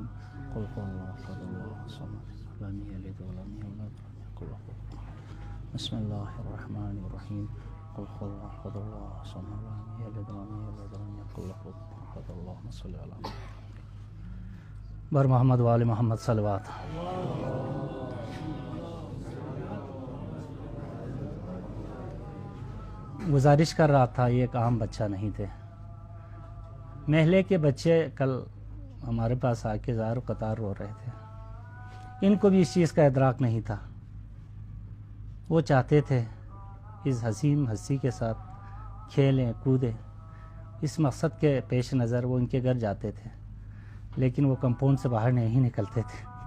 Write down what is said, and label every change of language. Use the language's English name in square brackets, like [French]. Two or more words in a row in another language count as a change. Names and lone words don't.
[Arabic] قل هو اللہ احد اللہ الصمد لم یلد ولم یولد ولم یکن له کفوا احد. بسم اللہ الرحمن الرحیم. قل هو اللہ احد اللہ الصمد لم یلد ولم یولد ولم یکن له کفوا احد. اللهم صل علی محمد بر محمد وآل محمد صلوات. [Urdu] گزارش کر رہا تھا یہ ایک عام بچہ نہیں تھے. محلے کے بچے کل ہمارے پاس آ کے زار و قطار رو رہے تھے. ان کو بھی اس چیز کا ادراک نہیں تھا. وہ چاہتے تھے اس حسین ہستی کے ساتھ کھیلیں کودیں اس مقصد کے پیش نظر وہ ان کے گھر جاتے تھے، لیکن وہ کمپاؤنڈ سے باہر نہیں نکلتے تھے۔